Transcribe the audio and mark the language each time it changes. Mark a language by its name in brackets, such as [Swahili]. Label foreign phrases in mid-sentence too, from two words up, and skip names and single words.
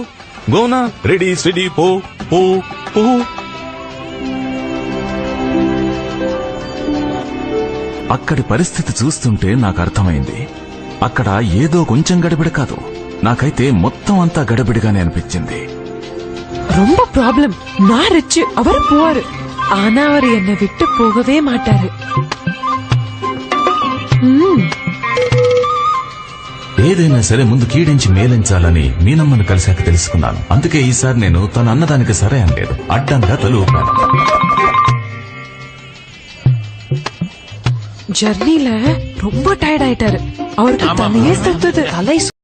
[English] గోనా, ready steady పో పో పో. [Telugu] అక్కడి పరిస్థితి చూస్తుంటే నాకు అర్థమైంది. అక్కడ ఏదో కొంచెం గడిబిడ కాదు, నాకైతే మొత్తం అంతా గడబిడిగానే అనిపించింది. [Tamil] ரொம்ப ப்ராப்ளம். நான் ரிச், அவர் புவர். ஆனா அவர் என்னை விட்டு போகவே மாட்டாரு. [Telugu] ఏదైనా సరే ముందు కీడించి మేలించాలని మీనమ్మను కలిశాక తెలుసుకున్నాను. అందుకే ఈసారి నేను తను అన్నదానికి సరే అనలేదు, అడ్డంగా తలు ఊపాను. [Tamil] ஜர்னில ரொம்ப டயர்ட் ஆயிட்டாரு. அவருக்கு தலையே சுத்துது. தலை